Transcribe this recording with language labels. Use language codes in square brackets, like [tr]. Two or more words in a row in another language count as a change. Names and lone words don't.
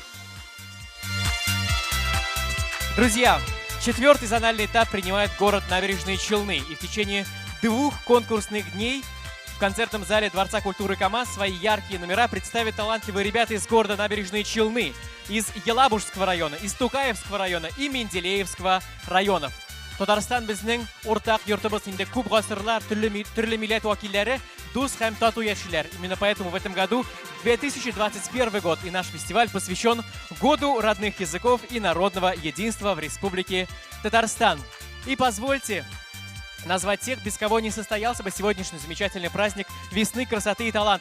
[ru] Друзья, четвертый зональный этап принимает город Набережные Челны, и в течение 2 конкурсных дней в концертном зале Дворца культуры КамАЗ свои яркие номера представят талантливые ребята из города Набережные Челны, из Елабужского района, из Тукаевского района и Менделеевского районов. [tt] Татарстан безнең уртак йортыбыз, инде күп гасырлар, төрле милләт вакилләре дус һәм тату яшиләр. [ru] Именно поэтому в этом году 2021 год и наш фестиваль посвящен Году родных языков и народного единства в Республике Татарстан. И позвольте назвать тех, без кого не состоялся бы сегодняшний замечательный праздник весны, красоты и таланта.